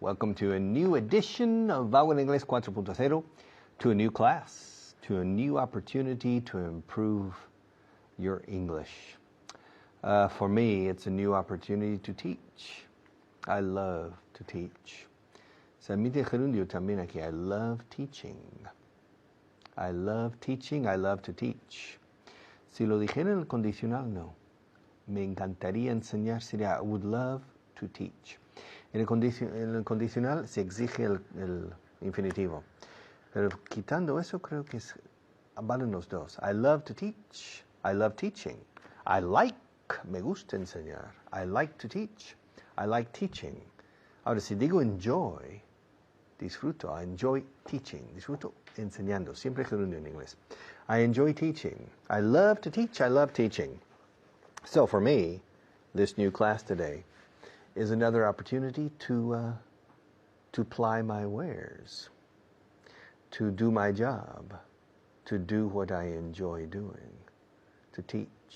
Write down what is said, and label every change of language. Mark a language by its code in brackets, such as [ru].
[en] Welcome to a new edition of A146 4.0, to a new class, to a new opportunity to improve your English. For me, it's a new opportunity to teach. I love to teach. [es] Se admite gerundio también aquí. [en] I love teaching. I love teaching. I love to teach. [es] Si lo dijera en el condicional, no. Me encantaría enseñar, sería [en] I would love to teach. [es] En el condicional se exige el infinitivo. Pero quitando eso, creo que valen los dos. [en] I love to teach. I love teaching. I like, [es] me gusta enseñar. [en] I like to teach. I like teaching. [es] Ahora, si digo enjoy, disfruto. [en] I enjoy teaching. [es] Disfruto enseñando. Siempre gerundio en inglés. [en] I enjoy teaching. I love to teach. I love teaching. So for me, this new class today is another opportunity to ply my wares, to do my job, to do what I enjoy doing, to teach,